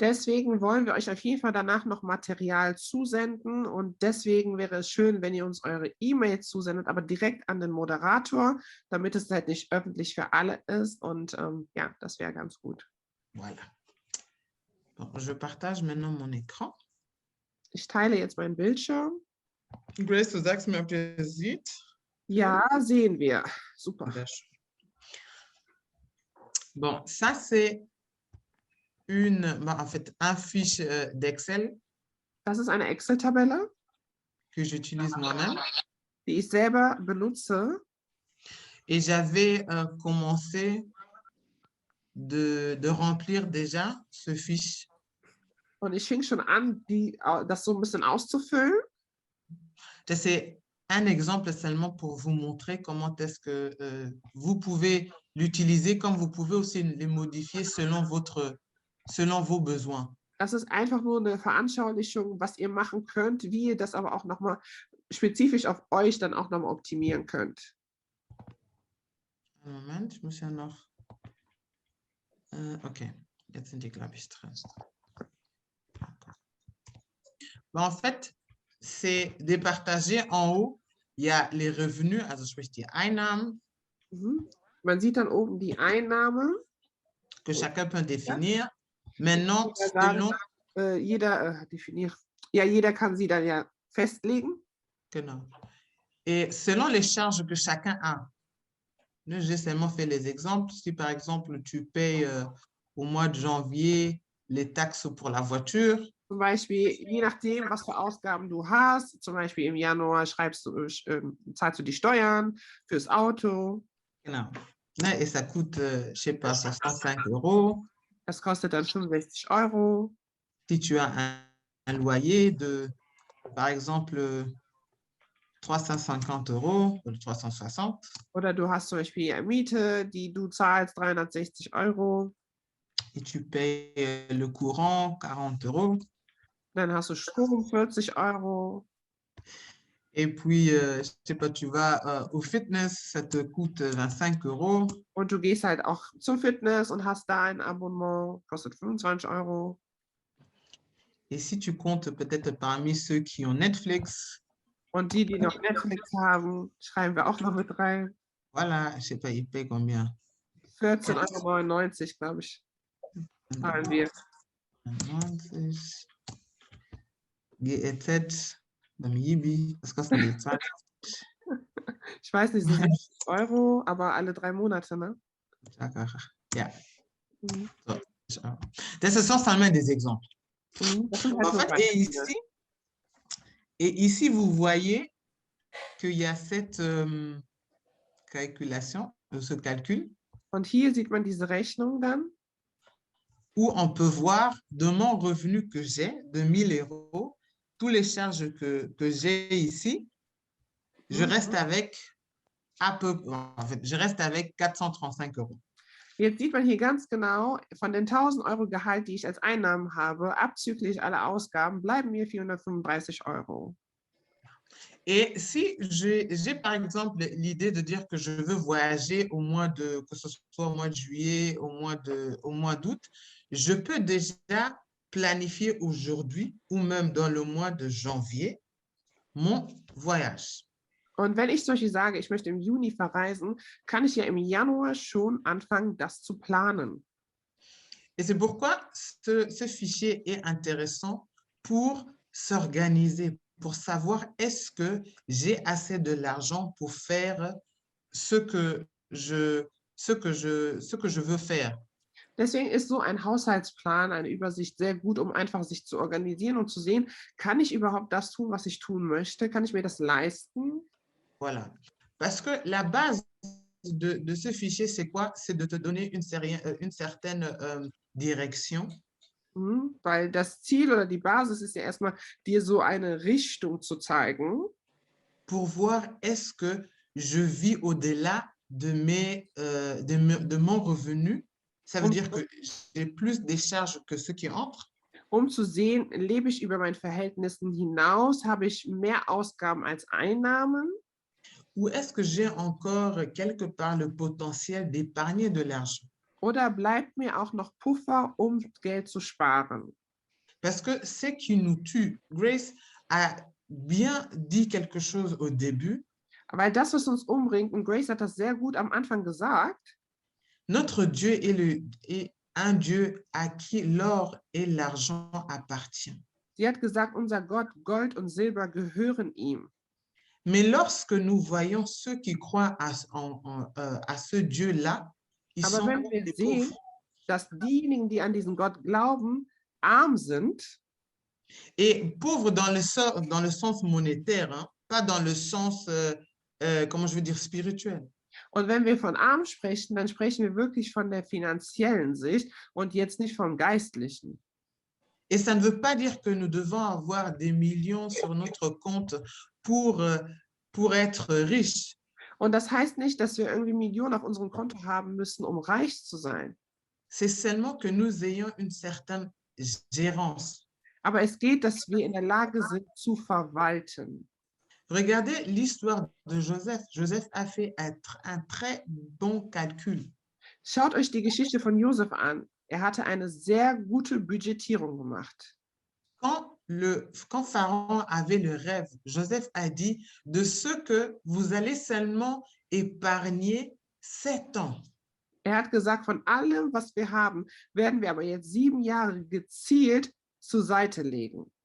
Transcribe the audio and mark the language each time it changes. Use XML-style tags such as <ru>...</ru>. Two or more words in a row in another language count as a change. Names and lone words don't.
<de>Deswegen wollen wir euch auf jeden Fall danach noch Material zusenden und deswegen wäre es schön, wenn ihr uns eure E-Mail zusendet, aber direkt an den Moderator, damit es halt nicht öffentlich für alle ist und ja, das wäre ganz gut.</de> <fr>Voilà. Bon, je partage maintenant mon écran.</fr> <de>Ich teile jetzt meinen Bildschirm. Grace, du sagst mir, ob ihr es seht. Ja, sehen wir. Super. Sehr schön.</de> <fr>Bon, ça c'est en fait, un fiche d'Excel</fr> <de>Das ist eine Excel-Tabelle,</de> <fr>que j'utilise moi-même.</fr> <de>die ich selber benutze.</de> <fr>Et j'avais commencé de remplir déjà ce fiche.</fr> <de>Und ich fing schon an, das so ein bisschen auszufüllen.</de> <fr>C'est un exemple seulement pour vous montrer comment est-ce que vous pouvez l'utiliser, comme vous pouvez aussi les modifier selon vos besoins.</fr> <de>Das ist einfach nur eine Veranschaulichung, was ihr machen könnt, wie ihr das aber auch nochmal spezifisch auf euch dann auch nochmal optimieren könnt. Moment, ich muss ja noch... okay, jetzt sind die, glaube ich, drin.</de> <fr>Bon, en fait, c'est départagé en haut. Il y a les revenus,</fr> <de>also sprich die Einnahmen. Man sieht dann oben die Einnahme.</de> <fr>Que chacun peut définir. Maintenant, selon...</fr> <de>jeder kann sie dann ja festlegen. Genau.</de> <fr>Et selon les charges que chacun a. J'ai seulement fait les exemples. Si par exemple, tu payes au mois de janvier les taxes pour la voiture.</fr> <de>Zum Beispiel, je nachdem, was für Ausgaben du hast, zum Beispiel im Januar zahlst du die Steuern fürs Auto. Genau.</de> <fr>Et ça coûte, je sais pas, 65 €.</fr> <de>Das kostet dann 65 €.</de> <fr>Si tu as un loyer de, par exemple, 350 € oder 360.</fr> <de>Oder du hast zum Beispiel eine Miete, die du zahlst, 360 €.</de> <fr>Et tu payes le courant, 40 €.</fr> <de>Dann hast du Strom, 40 €.</de> <fr>Et puis, je sais pas, tu vas au fitness, ça te coûte 25 €.</fr> <de>Und du gehst halt auch zum Fitness und hast da ein Abonnement, kostet 25 €.</de> <fr>Et si tu comptes peut-être parmi ceux qui ont Netflix.</fr> <de>Und die noch Netflix haben, schreiben wir auch noch mit rein.</de> <fr>Voilà, je sais pas, ils payent combien? 14,99 €,</fr> <de>glaube ich. Zahlen wir. 90. GEZ, beim Yibi, was kostet die? 20? Ich weiß nicht, 60 €, aber alle 3 Monate, ne? Ja. So.</de> <fr>Das sont seulement des exemples. En fait, et ici, vous voyez qu'il y a cette calculation, ce calcul.</fr> <de>Und hier sieht man diese Rechnung dann.</de> <fr>Où on peut voir de mon revenu que j'ai, de 1000 €, tous les charges que j'ai ici, je reste avec je reste avec 435 €.</fr> <de>Jetzt sieht man hier ganz genau, von den 1.000 € Gehalt, die ich als Einnahmen habe, abzüglich aller Ausgaben, bleiben mir 435 €.</de> <fr>Et si j'ai par exemple l'idée de dire que je veux voyager que ce soit au mois de juillet, au mois d'août, je peux déjà planifier aujourd'hui ou même dans le mois de janvier mon voyage.</fr> <de>Und wenn ich zum Beispiel sage, ich möchte im Juni verreisen, kann ich ja im Januar schon anfangen, das zu planen.</de> <fr>Et c'est pourquoi ce fichier est intéressant pour s'organiser, pour savoir est-ce que j'ai assez de l'argent pour faire ce que je veux faire.</fr> <de>Deswegen ist so ein Haushaltsplan, eine Übersicht sehr gut, um einfach sich zu organisieren und zu sehen, kann ich überhaupt das tun, was ich tun möchte? Kann ich mir das leisten?</de> <fr>Voilà. Parce que la base de ce fichier, c'est quoi? C'est de te donner une certaine direction.</fr> <de>Weil das Ziel oder die Basis ist ja erstmal, dir so eine Richtung zu zeigen.</de> <fr>Pour voir est-ce que je vis au-delà de mon revenu. Ça veut dire que j'ai plus des charges que ce qui entre.</fr> <de>Um zu sehen, lebe ich über meinen Verhältnissen hinaus? Habe ich mehr Ausgaben als Einnahmen?</de> <fr>Ou est-ce que j'ai encore quelque part le potentiel d'épargner de l'argent?</fr> <de>Oder bleibt mir auch noch Puffer, um Geld zu sparen?</de> <fr>Parce que ce qui nous tue, Grace a bien dit quelque chose au début.</fr> <de>Weil das, was uns umbringt, und Grace hat das sehr gut am Anfang gesagt,</de> <fr>Notre Dieu est un Dieu à qui l'or et l'argent appartiennent.</fr> <de>sie hat gesagt, unser Gott, Gold und Silber gehören ihm.</de> <fr>Mais lorsque nous voyons ceux qui croient à ce Dieu-là, ils</fr> <de>Aber</de> <fr>sont</fr> <de>wenn wir</de> <fr>des</fr> <de>sehen,</de> <fr>pauvres.</fr> <de>dass diejenigen, die an diesen Gott glauben, arm sind,</de> <fr>Et pauvres dans le sens monétaire, hein, pas dans le sens, comment je veux dire, spirituel.</fr> <de>und wenn wir von arm sprechen, dann sprechen wir wirklich von der finanziellen Sicht und jetzt nicht vom geistlichen.</de> <fr>Et ça ne veut pas dire que nous devons avoir des millions sur notre compte pour être riches.</fr> <de>Und das heißt nicht, dass wir irgendwie Millionen auf unserem Konto haben müssen, um reich zu sein.</de> <fr>C'est seulement que nous ayons une certaine gérance.</fr> <de>Aber es geht, dass wir in der Lage sind, zu verwalten.</de> <fr>Regardez l'histoire de Joseph. Joseph a fait un très bon calcul.</fr> <de>Schaut euch die Geschichte von Josef an. Er hatte eine sehr gute Budgetierung gemacht.</de> <fr>Quand Pharaon avait le rêve, Joseph a dit de ce que vous allez seulement épargner 7 ans.</fr> <de>Er hat gesagt, von allem, was wir haben, werden wir aber jetzt 7 Jahre gezielt zur Seite legen.</de>